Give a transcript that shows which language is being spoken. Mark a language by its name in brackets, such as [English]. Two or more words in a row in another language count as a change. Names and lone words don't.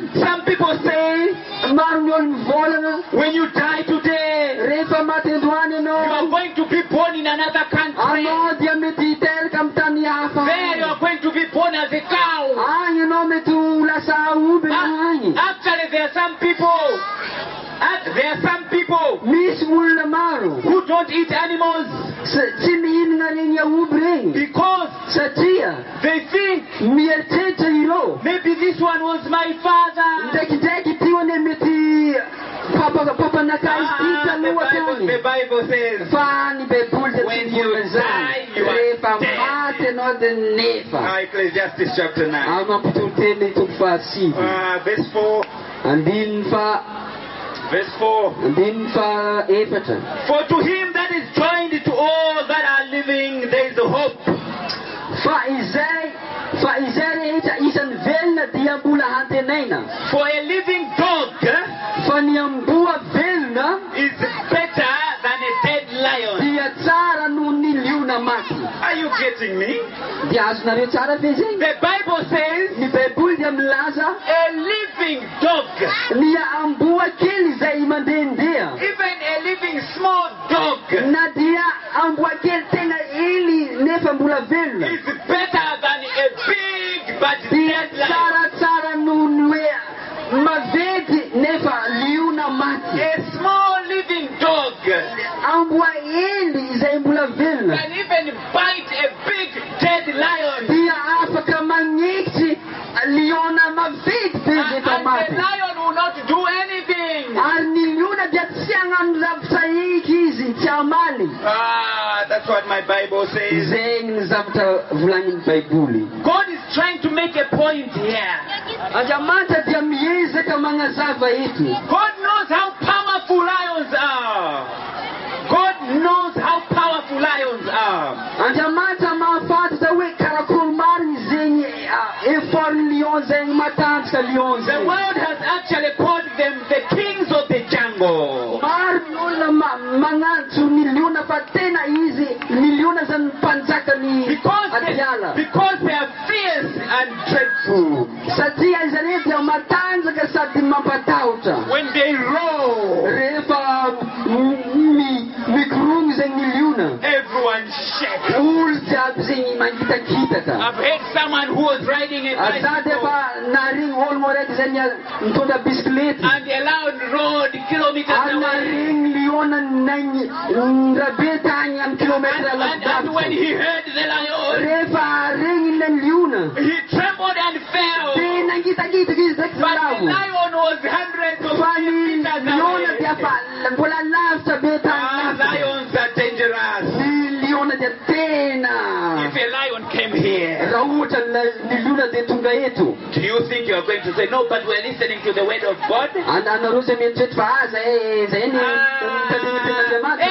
[English] Some people say [Malagasy] Maro ny olo mivolagna [English] when you die today, [Malagasy] rehefa maty androany [English] you are [Malagasy] anao [English] going to be born in another country. [Malagasy] anao dia mety hiteraka amin'ny tany hafa [English] There you are going to be born as a cow. [Malagasy] agny anao mety ho lasa aomby na agny. [English] Actually, there are some people. [Malagasy] Misy olona maro [English] Who don't eat animals [Malagasy] tsy mihinana regny aomby regny [English] because [Malagasy] satria [English] they think [Malagasy] mieritreritra ireo [English] maybe this one was my father. [Malagasy] ndraikindraiky ty hoane mety papanakay ty taloha tany. [English] The Bible says [Malagasy] Fa ny baiboly dia [English] when [Malagasy] tsy [English] you [Malagasy] mivona zany [English] die, you are [Malagasy] rehefa [English] dead. [Malagasy] maty anao dia nefa. [English] Ecclesiastes chapter 9. [Malagasy] Ao mampitolo teny toko fahasivy [English] Verse 4. Verse 4. [Malagasy] andininy fa efatra. [English] For to him that is joined to all that are living, there is a hope. [Malagasy] Fa izay rehetra isan'ny velona dia mbola hantenaina. [English] For a living dog [Malagasy] Fa ny amboa velona [English] is better than a dead lion. [Malagasy] dia tsara noho ny liona maty. [English] Are you getting me? [Malagasy] Dia azonareo tsara ve zay? [English] The Bible says [Malagasy] Ny baiboly dia milaza [English] a living dog, [Malagasy] ny amboa kely izay mandehandeha. [English] even a living small dog, [Malagasy] Na dia amboa kely tena hely nefa mbola velona. [English] is better than a big but [Malagasy] Dia [English] dead lion. [Malagasy] tsaratsara noho ny hoe mavedy nefa liona maty. [English] A small living dog [Malagasy] Amboa hely izay mbola velona [English] can even bite a big dead lion. [Malagasy] dia afaka magnekitry liona mavedy be [English] And [Malagasy] efa [English] the [Malagasy] maty. [English] lion will not do anything. [Malagasy] Ary ny liona dia tsy hagnano zavatra iky izy, tsy hamaly. [English] That's what my Bible says. [Malagasy] Zegny ny zavatra volagnin'ny baiboly. [English] God is trying to make a point here. [Malagasy] Andriamanitra dia miezaka magnazava eto. [English] God knows how powerful lions are. God knows how powerful lions are. [Malagasy] Andriamanitra mahafantatra hoe karakory mariny zegny effortny lion zegny matanjaka lion [English] The [Malagasy] zegny. [English] world has actually called them the kings of the jungle. [Malagasy] Maro ny olona magnantso ny liona fa tena izy ny liona zany mpanjakany atiala. [English] Because they are fierce and dreadful. [Malagasy] Satria izy reo dia matanjaka sady mampatahotra. [English] When they roar, [Malagasy] Rehefa mikorogno zegny ny liona, [English] everyone shakes. [Malagasy] olo jiaby zegny mangitakitaka. [English] I've heard someone who was riding a [Malagasy] Za dia [English] bicycle [Malagasy] fa naregny ologno araiky zegny mitondra bisikilety. [English] and the lion roared kilometers [Malagasy] Ary [English] away. [Malagasy] naregny liona naigny rabe tagny amin'ny kilometra [English] And when [Malagasy] lavitavitra. [English] he heard the lion, [Malagasy] Rehefa regny ny liona [English] he trembled and fell. [Malagasy] dia nangitakitaka izy direkty [English] But the [Malagasy] lavo. [English] lion was hundreds of [Malagasy] Fa ny [English] meters [Malagasy] liona dia [English] away. [Malagasy] fa mbola lavitra be tagny lavitra. [English] Lions are dangerous. [Malagasy] Ny liona dia tena. [English] If a lion came here, [Malagasy] Raha ohatra ny liona dia tonga eto. [English] do you think you are going to say, no, but we're listening to the word of God? [Malagasy] Anareo zay mieritreritra fa zay ny tadin'Andriamanitra.